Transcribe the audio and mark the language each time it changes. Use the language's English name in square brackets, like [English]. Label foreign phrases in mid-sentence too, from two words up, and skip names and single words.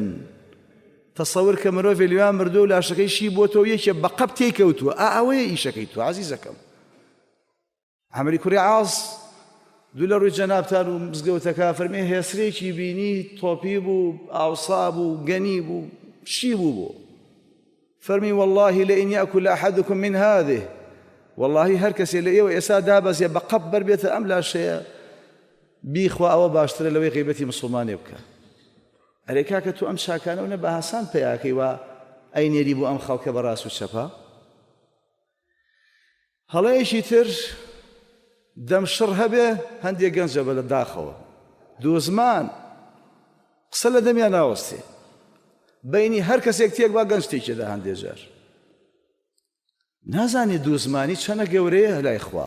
[Central Kurdish] تەسەور کە مرۆڤێ لێوان مردووە و لاشەکەی شی بۆ تۆ یەکێ بە قەپ تێکەوتووە. ئەوەیە ئیشەکەی تۆ عەزیزەکەم. عەمری کوڕی عاص دوو لە ڕووی جەنابتان و مزگەوتەکە فەرمێ هێسرێکی بینی تۆپی بوو، ئاوسا بوو، گەنی بوو، شی بوو. فەرمی [Arabic] والله لئن يأكل أحدكم من هذه، [Central Kurdish] والله هەر کەسێ لە ئێوە ئێستا دابەزێ بە قەپ بەربێتە ئەم لاشەیە بیخوا ئەوە باشترە لەوەی غیبەتی مسلمانێ بکە. ئەرێ کاکە تو ئەم چاکانەوە نە بە هاسان پێیاکەی وە ئەینێری بۆ ئەم خەڵکە بە ڕاست و چەپە. هەڵەیەکی تر دەمشڕ هەبێ هەندێک گەنجە بە لە داخەوە دووزمان قسە لە دەمیان ناوەستێ بەینی هەر کەسێک تێک با گەنج تێکێدا هەندێک جار نازانێ دووزمانی چەنە گەورەیە لای خوا.